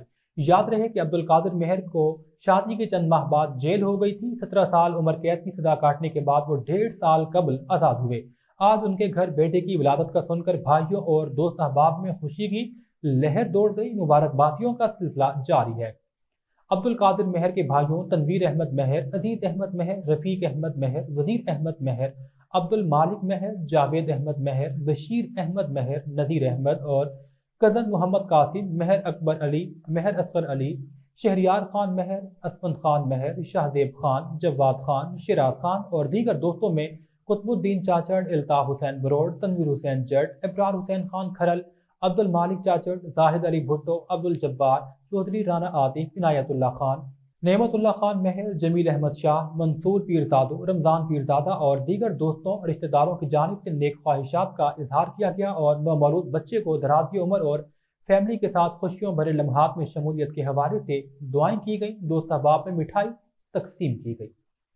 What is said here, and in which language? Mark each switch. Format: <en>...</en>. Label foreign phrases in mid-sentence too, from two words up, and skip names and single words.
<ur>یاد رہے کہ عبدالقادر مہر کو شادی کے چند ماہ بعد جیل ہو گئی تھی. 17 سال عمر قید کی سزا کاٹنے کے بعد وہ 1.5 سال قبل آزاد ہوئے. آج ان کے گھر بیٹے کی ولادت کا سن کر بھائیوں اور دوست احباب میں خوشی کی لہر دوڑ گئی. مبارکبادیوں کا سلسلہ جاری ہے. عبدالقادر مہر کے بھائیوں تنویر احمد مہر، عزیز احمد مہر، رفیق احمد مہر، وزیر احمد مہر، عبدالمالک مہر، جاوید احمد مہر، بشیر احمد مہر، نذیر احمد اور کزن محمد قاسم مہر، اکبر علی مہر، اصغر علی، شہریار خان مہر، اسفند خان مہر, شاہزیب خان، جواد خان، شیراز خان اور دیگر دوستوں میں قطب الدین چاچڑ، الطاف حسین بروڑ، تنویر حسین جٹ، ابرار حسین خان کھرل، عبدالمالک چاچڑ، زاہد علی بھٹو، عبدالجبار چوہدری، رانا عاطف، عنایت اللہ خان، نعمت اللہ خان مہر، جمیل احمد شاہ، منصور پیرزادو، رمضان پیرزادہ اور دیگر دوستوں اور رشتہ داروں کی جانب سے نیک خواہشات کا اظہار کیا گیا اور نومولود بچے کو درازی عمر اور فیملی کے ساتھ خوشیوں بھرے لمحات میں شمولیت کے حوالے سے دعائیں کی گئیں. دوست احباب میں مٹھائی تقسیم کی گئی.</ur>